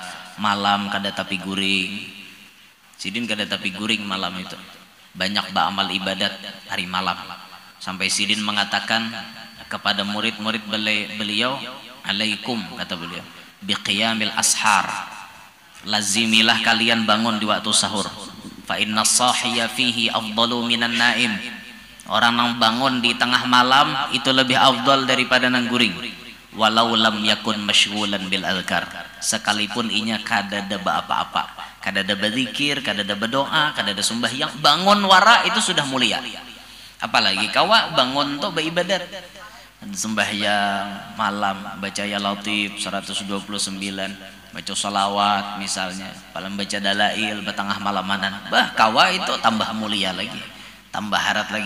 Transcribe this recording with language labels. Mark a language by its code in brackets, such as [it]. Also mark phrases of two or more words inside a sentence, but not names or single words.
[bjn] Malam kada tapi guring, sidin kada tapi guring malam itu, banyak beramal ibadat hari malam, sampai sidin mengatakan kepada murid-murid beliau, alaikum, kata beliau, [ar] بقيام الأسحار, [bjn] lazimilah kalian bangun di waktu sahur, [ar] فإن الساهي فيه أفضل من النائم. [bjn] Orang yang bangun di tengah malam itu lebih afdal daripada nang guring. [ar] ولو لم يكن مشغولا بالأذكار, [bjn] sekalipun inya kada ada apa-apa, kada ada berzikir, kada ada berdoa, kada ada sembahyang, bangun wara itu sudah mulia. Apalagi kawa bangun tuh beribadat, sembahyang malam, baca [ar] يا لطيف [bjn] 129, baca salawat misalnya, paling baca dalail batangah malamanan, bah kawa itu tambah mulia lagi, tambah harat lagi.